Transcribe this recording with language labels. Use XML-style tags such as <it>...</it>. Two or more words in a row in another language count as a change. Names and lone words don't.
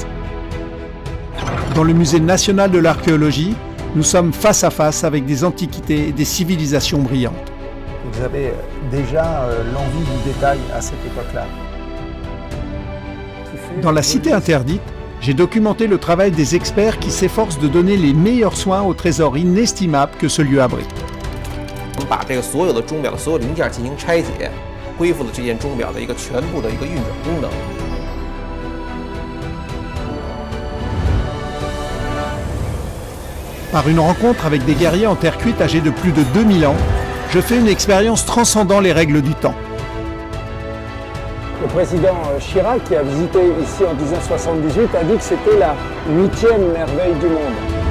<fr>Dans le Musée national de l'archéologie, nous sommes face à face avec des antiquités et des civilisations brillantes. Vous avez déjà l'envie du détail à cette époque-là. Dans la Cité interdite, j'ai documenté le travail des experts qui s'efforcent de donner les meilleurs soins au trésor inestimable que ce lieu abrite.</fr> <zh>我们把这个所有的钟表的所有零件进行拆解，恢复了这件钟表的一个全部的一个运转功能。</zh> <fr>Par une rencontre avec des guerriers en terre cuite âgés de plus de 2000 ans, je fais une expérience transcendant les règles du temps. Le président Chirac, qui a visité ici en 1978, a dit que c'était la 8e merveille du monde.</fr>